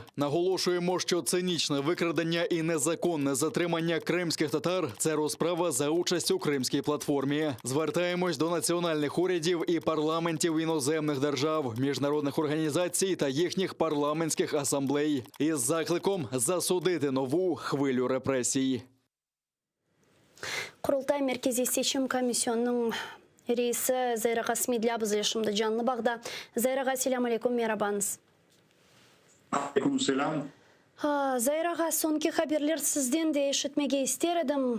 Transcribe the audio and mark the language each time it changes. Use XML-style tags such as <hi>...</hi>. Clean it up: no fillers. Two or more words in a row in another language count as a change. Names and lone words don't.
<uk>Наголошуємо, що цинічне викрадення і незаконне затримання кримських татар – це розправа за участь у Кримській платформі. Звертаємось до національних урядів і парламентів іноземних держав, міжнародних організацій та їхніх парламентських асамблей із закликом засудити нову хвилю репресій.</uk> <crh>Kurultay Merkezi Seçim Komisyonu'nun reisi Zayraga Smidla bizle şimdi canlı bağda. Zayraga selam aleyküm, merhabanız. Aleyküm selam. Zayraga sonki haberler sizden de işitmege isterdim.</crh>